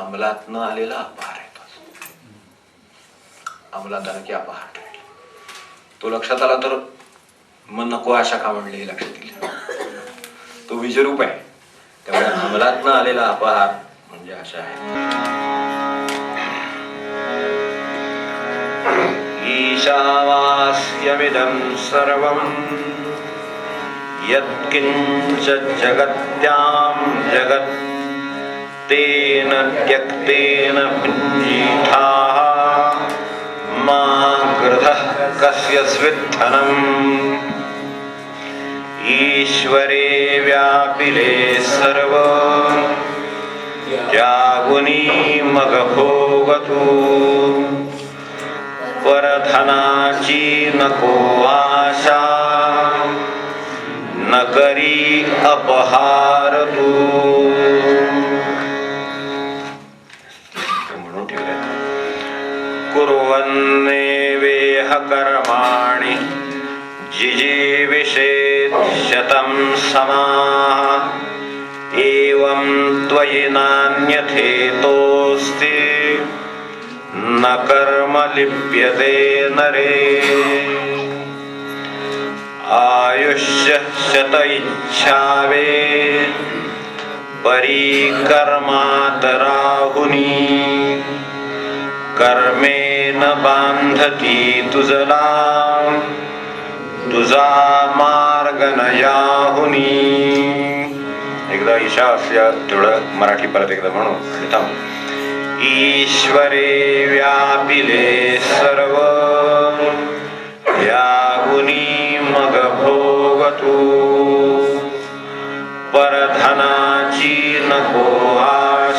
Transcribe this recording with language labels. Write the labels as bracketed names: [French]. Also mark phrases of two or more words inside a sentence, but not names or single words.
[Marathi] अंमलात न आलेला अपहार आहे तो. अंमलात आला की अपहार ठेवली. तो लक्षात आला तर मग नको आशा का म्हणली हे लक्षात येईल. तो बीजरूप आहे. त्यामुळे अंमलात न आलेला अपहार म्हणजे आशा आहे. [Sanskrit] ईशावास्यमिदं सर्वं यत्किंच जगत्यां जगत् तेन त्यक्तेन भुञ्जीथाः मा गृधः कस्य स्विद्धनम्. [Marathi] ईश्वरे व्यापिले सर्व त्यागुनी मग भोगतु. परधनाची नको आशा न करी अपहार तू. म्हणून ठेवलं, [Sanskrit] कुर्वन्ने वेह कर्माणि जिजीविषेत् शतं समाः एवं त्वयि नान्यथेतोऽस्ति न कर्म लिप्यते नरे [Marathi] आयुष्य शत इच्छावे परिकर्मातराहुनी कर्मेण बांधती तुझला तुझा मार्ग न याहुनी. एकदा ईशावास्य तेवढं मराठी परत एकदा म्हणू आणि थांब. ईश्वरे व्यापिले सर्व या गुणी मग भोगतू परधनाची नको